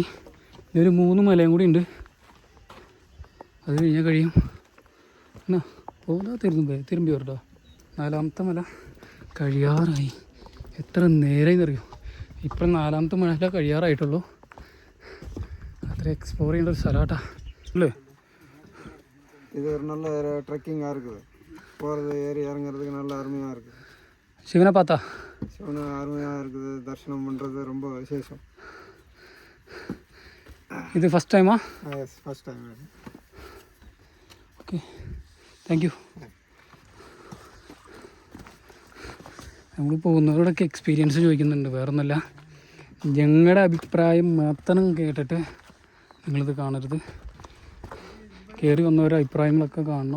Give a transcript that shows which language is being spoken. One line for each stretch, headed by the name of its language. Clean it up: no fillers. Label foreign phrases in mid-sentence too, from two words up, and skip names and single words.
Malayalam: ഇനിയൊരു 3 മലയും കൂടി ഉണ്ട്. അത് കഴിഞ്ഞാൽ കഴിയും. എന്നാ പോകാ തിരുമ്പി വരട്ടോ. 4ാമത്തെ മല കഴിയാറായി. എത്ര നേരമായി അറിയോ? ഇപ്പം 4ാമത്തെ മല കഴിയാറായിട്ടുള്ളൂ. അത്ര എക്സ്പ്ലോർ ചെയ്യേണ്ട ഒരു സ്ഥലമാട്ടാ അല്ലേ?
Tamil: இது ஒரு நல்ல ட்ரெக்கிங்காக இருக்குது. போகிறது ஏறி இறங்குறதுக்கு நல்ல அருமையாக இருக்குது. சிவனை பார்த்தா சிவனை அருமையாக இருக்குது. தரிசனம் பண்ணுறது ரொம்ப விசேஷம். இது
English: first time? yes, first time. okay, thank you.
Malayalam: നമ്മൾ പോകുന്നവരോടൊക്കെ എക്സ്പീരിയൻസ് ചോദിക്കുന്നുണ്ട്, വേറൊന്നുമല്ല. ഞങ്ങളുടെ അഭിപ്രായം മാത്രം കേട്ടിട്ട് നിങ്ങളിത് കാണരുത്. കയറി വന്നവരുടെ അഭിപ്രായങ്ങളൊക്കെ കാണണം.